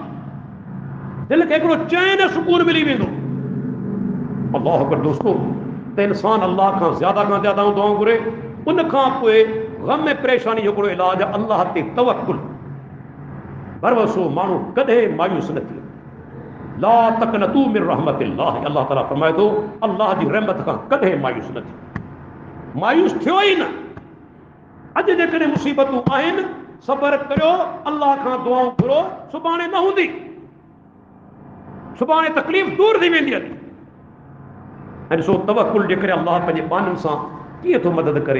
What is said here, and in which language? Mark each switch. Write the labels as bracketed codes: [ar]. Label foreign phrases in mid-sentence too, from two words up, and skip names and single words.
[sd] दिलि खे हिकिड़ो चैन ऐं सुकून मिली वेंदो। [ar] الله أكبر. [sd] दोस्तो, त इंसान अल्लाह खां ज़्यादा दुआऊं घुरे, उन खां पोइ गम में परेशानी जो हिकिड़ो इलाज आहे अल्लाह ते तवक्कुल, भरोसो। माण्हू कॾहिं मायूस न थिए। [ar] لا تقنطوا من رحمة الله, [sd] अल्लाह ताला फरमाए थो अल्लाह जी रहमत खां कॾहिं मायूस न थिए। मायूस थियो ई न। अॼु जेकॾहिं मुसीबतूं आहिनि, सबर करियो, अल्लाह खां दुआऊं घुरो, सुभाणे न हूंदी, सुभाणे तकलीफ़ दूर थी वेंदी हली। ऐं ॾिसो तवक्कुल जे करे अल्लाह पंहिंजे बाननि सां कीअं थो मदद करे।